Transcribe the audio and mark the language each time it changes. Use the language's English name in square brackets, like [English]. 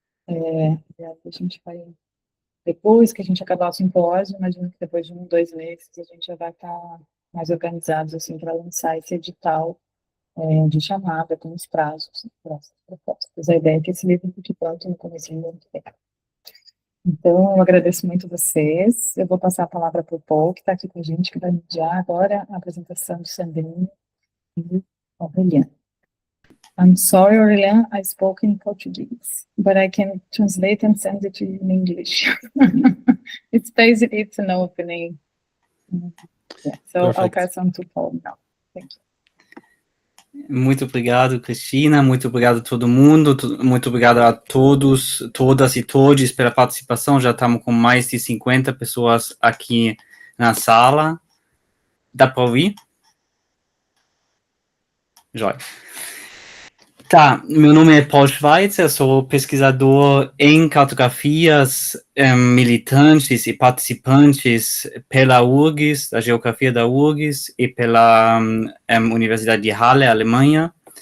[Portuguese] E aí a gente vai, depois que a gente acabar o simpósio, imagino que depois de 2 meses a gente já vai estar mais organizados, assim, para lançar esse edital de chamada, com os prazos para essas propostas. A ideia é que esse livro fique pronto no começo do ano que vem. Então, eu agradeço muito vocês. Eu vou passar a palavra para o Paul, que está aqui com a gente, que vai mediar agora a apresentação de Sandrine e Aurelian. [English] I'm sorry, Aurelian, I spoke in Portuguese, but I can translate and send it to you in English. It's basically it's an opening. Yeah, so I'll pass on to Paul now. Thank you. [Portuguese] Muito obrigado, Cristina. Muito obrigado a todo mundo. Muito obrigado a todos, todas e todos pela participação. Já estamos com mais de 50 pessoas aqui na sala. Dá para ouvir? Jóia. Tá, meu nome é Paul Schweitzer, eu sou pesquisador em cartografias militantes e participantes pela URGS, da geografia da URGS e pela Universidade de Halle, Alemanha.